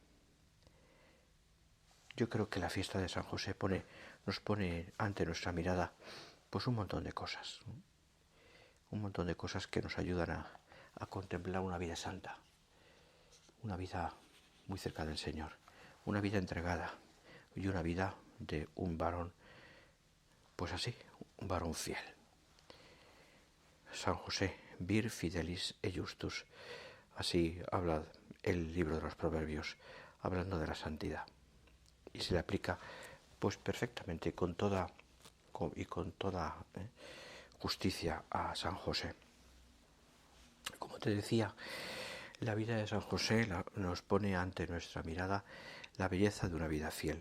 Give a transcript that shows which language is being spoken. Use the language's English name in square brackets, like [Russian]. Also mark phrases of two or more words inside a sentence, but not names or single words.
[Spanish] Yo creo que la fiesta de San José nos pone ante nuestra mirada pues un montón de cosas que nos ayudan a contemplar una vida santa, una vida muy cerca del Señor, una vida entregada y una vida de un varón, pues así, un varón fiel. San José, [Latin] vir fidelis e justus, [Spanish] así habla el libro de los Proverbios, hablando de la santidad. Y se le aplica pues perfectamente con toda justicia a San José. Como te decía, la vida de San José nos pone ante nuestra mirada la belleza de una vida fiel.